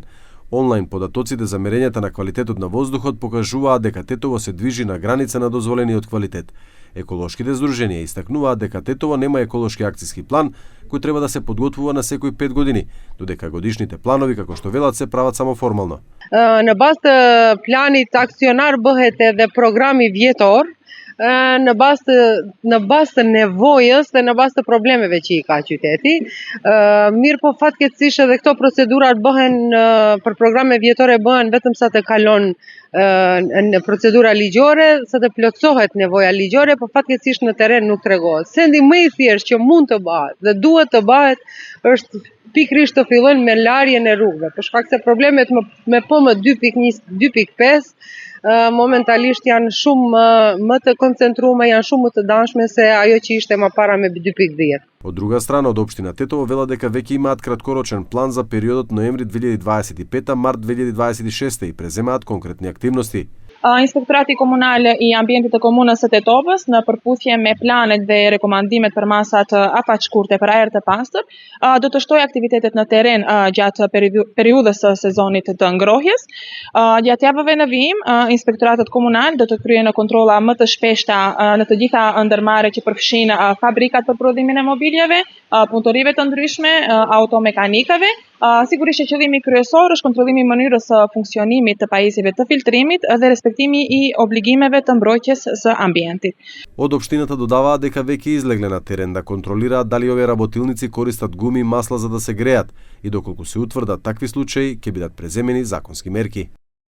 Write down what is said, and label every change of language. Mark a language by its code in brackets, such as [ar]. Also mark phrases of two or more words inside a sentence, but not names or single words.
[mk] Онлайн податоците за мерењата на квалитетот на воздухот покажуваат дека Тетово се движи на граница на дозволениот квалитет. Еколошките здруженија истакнуваат дека Тетово нема еколошки акциски план кој треба да се подготвува на секој 5 години, додека годишните планови, како што велат, се прават само формално. [sq] Në bazë të planit aksionar bëhet edhe programi vjetor, në bazë të nevojës dhe në bazë të problemeve që i ka qyteti. Mirë po fatkeqësisht edhe këto procedurat bëhen për programe vjetore bëhen vetëm sa të kalon në procedura ligjore, sa të plotësohet nevoja ligjore, po fatkeqësisht në terren nuk tregohet. Sendi më i thjeshtë që mund të bëhet dhe duhet të bëhet është pikërisht të fillojnë me larjen e rrugëve, për shkak se problemet me PM 2.1, 2.5 momentalisht janë shumë më të koncentruar, janë shumë më të dashme se ajo që ishte më para me 2.10. [mk] Од друга страна, од општина Тетово велат дека веќе имаат краткорочен план за периодот ноември 2025 март 2026 и преземаат конкретни активности. [sq] Inspektorati komunal i ambientit të komunës së Tetovës në përputhje me planet dhe rekomandimet për masat afaqshkurte për ajër të pastër, do të shtojë aktivitetet në terren gjatë periudhës së sezonit të ngrohjes. Gjatë javëve në vijim, inspektoratet komunal do të kryejnë kontrolla më të shpeshta në të gjitha ndërmarrjet që përfshin fabrikat për prodhimin e mobiljeve, punëtorive të ndryshme, automekanikave. Sigurisht që qëllimi kryesor është kontrollimi i mënyrës së funksionimit të pajisjeve të filtrimit dhe respektimi i obligimeve të mbrojtjes së ambientit. [mk] Од општината додаваат дека веќе излегле на терен да контролираат дали овие работилници користат гуми и масла за да се греат и доколку се утврдат такви случаи ќе бидат преземени законски мерки.